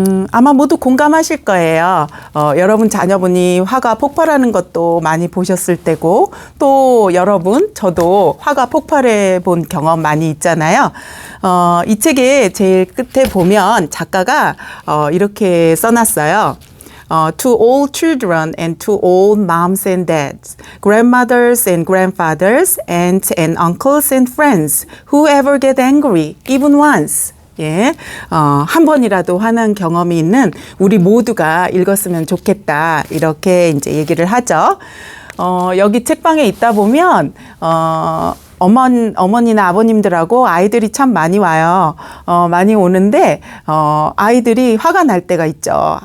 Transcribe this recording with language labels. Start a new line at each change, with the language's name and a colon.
Korean: 아마 모두 공감하실 거예요. 여러분 자녀분이 화가 폭발하는 것도 많이 보셨을 때고, 또 여러분, 저도 화가 폭발해 본 경험 많이 있잖아요. 이 책의 제일 끝에 보면 작가가 이렇게 써놨어요.
English: To all children and to all moms and dads, grandmothers and grandfathers, aunts and uncles and friends, whoever get angry, even once.
Korean: 예, 한 번이라도 화난 경험이 있는 우리 모두가 읽었으면 좋겠다. 이렇게 이제 얘기를 하죠. 여기 책방에 있다 보면, 어머니나 아버님들하고 아이들이 참 많이 와요. 많이 오는데, 아이들이 화가 날 때가 있죠.